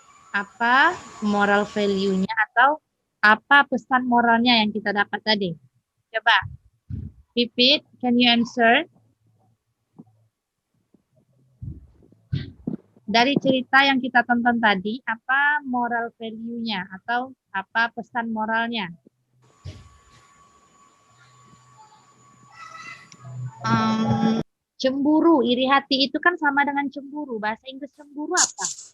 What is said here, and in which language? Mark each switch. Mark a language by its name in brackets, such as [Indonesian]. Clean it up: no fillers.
[Indonesian] Apa moral value-nya atau apa pesan moralnya yang kita dapat tadi? Coba, [English] Pipit, can you answer? [Indonesian] Dari cerita yang kita tonton tadi, apa moral value-nya atau apa pesan moralnya? Cemburu, iri hati itu kan sama dengan cemburu. Bahasa Inggris cemburu apa?